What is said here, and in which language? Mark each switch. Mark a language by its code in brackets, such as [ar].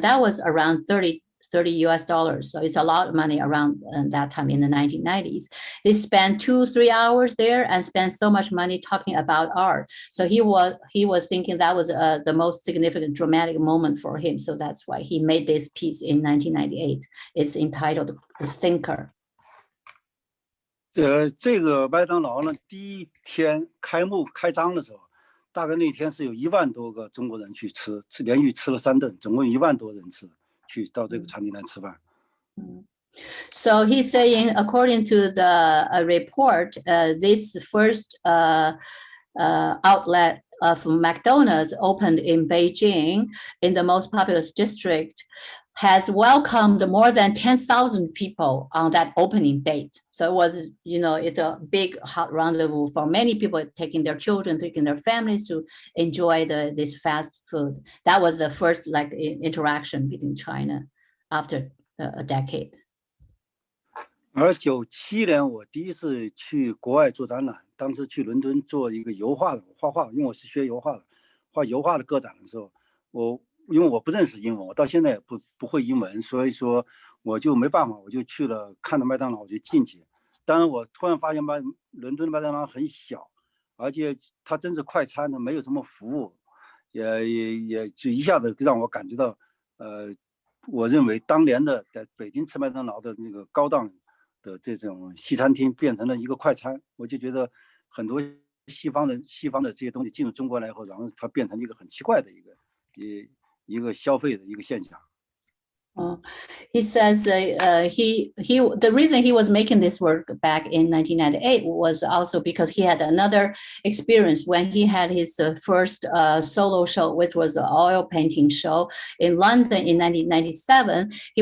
[en] That was around $30 US. So it's a lot of money around that time in the 1990s. They spent 2-3 hours there and spent so much money talking about art. So he was thinking that was the most significant dramatic moment for him. So that's why he made this piece in 1998. It's entitled Thinker. [zh] 这个麦当劳呢，第一天开张的时候，大概那天是有1万多个中国人去吃，连续吃了3顿，总共1万多人去到这个餐厅来吃饭。 [en] So he's saying, according to the report, this first outlet of McDonald's opened in Beijing in the most populous district has welcomed more than 10,000 people on that opening date. So it was, it's a big hot rendezvous for many people taking their children, taking their families to enjoy this fast food. That was the first interaction between China after a decade. [zh] 而97年我第一次去国外做展览，当时去伦敦做一个画画，因为我是学油画的，画油画的个展的时候，因为我不认识英文，我到现在也不会英文，所以说我就没办法，我就去了，看到麦当劳我就进去。当然我突然发现伦敦的麦当劳很小，而且它真是快餐，它没有什么服务，也就一下子让我感觉到，我认为当年的在北京吃麦当劳的那个高档的这种西餐厅变成了一个快餐，我就觉得很多西方的这些东西进入中国来以后，然后它变成一个很奇怪的一个消费的一个现象。 [en] He says the reason he was making this work back in 1998 was also because he had another experience when he had his first solo show, which was an oil painting show in London in 1997.